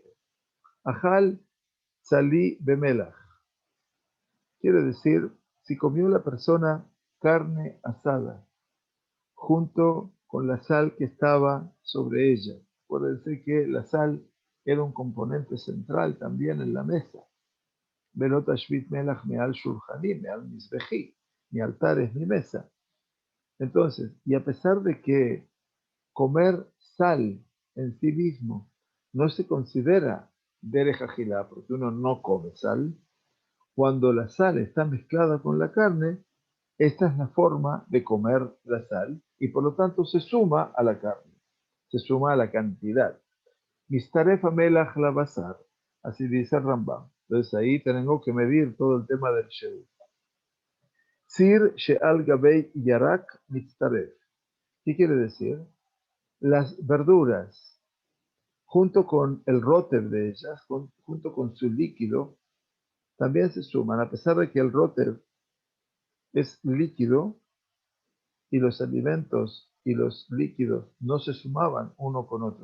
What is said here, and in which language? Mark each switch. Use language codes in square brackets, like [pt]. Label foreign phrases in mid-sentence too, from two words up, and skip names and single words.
[he] אכל צלי במלח. [es] Quiere decir, si comió la persona carne asada junto con la sal que estaba sobre ella. Acuérdense que la sal era un componente central también en la mesa. [he] ולא תשבית מלח מעל שולחני, מעל מזבחי. [es] Mi altar es mi mesa. Entonces, y a pesar de que comer sal en sí mismo no se considera [he] דרך אכילה, [es] porque uno no come sal, cuando la sal está mezclada con la carne, esta es la forma de comer la sal y por lo tanto se suma a la carne, se suma a la cantidad. [he] מצטרף המלח לבשר, [es] así dice el Rambam. Entonces ahí tengo que medir todo el tema del sheu. [he] ציר שעל גבי ירק מצטרף. [es] ¿Qué quiere decir? Las verduras, junto con el róter de ellas, junto con su líquido, también se suman, a pesar de que el róter es líquido y los alimentos y los líquidos no se sumaban uno con otro.